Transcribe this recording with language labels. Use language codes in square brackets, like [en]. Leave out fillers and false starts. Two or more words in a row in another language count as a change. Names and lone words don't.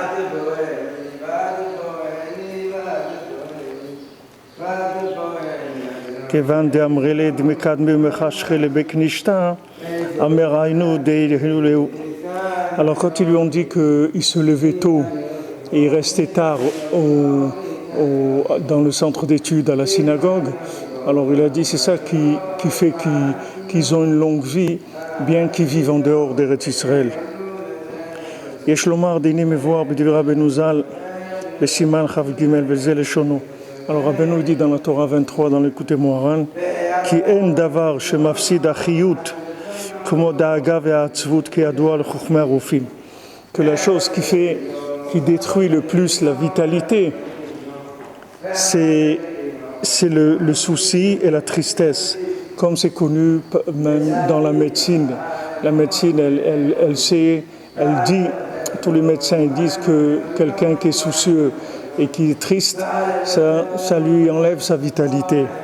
[fr] Alors quand ils lui ont dit qu'il se levait tôt et il restait tard dans le centre d'études à la synagogue, alors il a dit c'est ça qui fait qu'ils ont une longue vie, bien qu'ils vivent en dehors d'Eretz Israël. [he] יש לומר דיני מבואר בדברי רבנו ז"ל בסימן כ"ג וזה לשונו. [fr] Alors Rabbeinu dit dans la Torah 23 dans l'écoute Moharan [he] כי אין דבר שמפסיד החיות כמו דאגה והעצבות כידוע לחכמי הרופאים. [fr] Que la chose qui détruit le plus la vitalité, c'est le souci et la tristesse, comme c'est connu même dans la médecine. La médecine, elle sait, elle dit, tous les médecins disent que quelqu'un qui est soucieux et qui est triste, ça lui enlève sa vitalité.